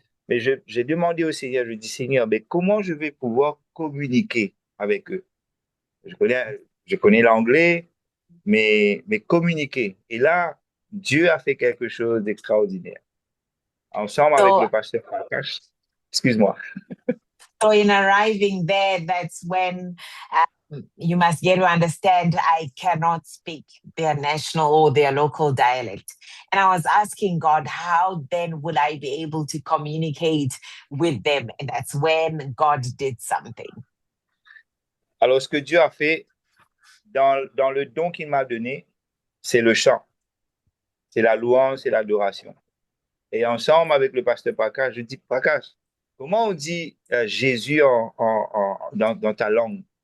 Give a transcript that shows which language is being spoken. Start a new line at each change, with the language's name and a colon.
French: Mais j'ai demandé au Seigneur, je dis Seigneur, mais comment je vais pouvoir communiquer avec eux? Je connais l'anglais, mais communiquer. Et là, Dieu a fait quelque chose d'extraordinaire. Ensemble avec le pasteur Prakash. Excuse-moi.
English: So in arriving there, that's when you must get to understand I cannot speak their national or their local dialect. And I was asking God, how then would I be able to communicate with them? And that's when God did something.
French: Alors, ce que Dieu a fait dans le don qu'il m'a donné, c'est le chant. C'est la louange, c'est l'adoration. Et ensemble avec le pasteur Prakash, je dis, Prakash, comment on dit Jésus dans ta langue?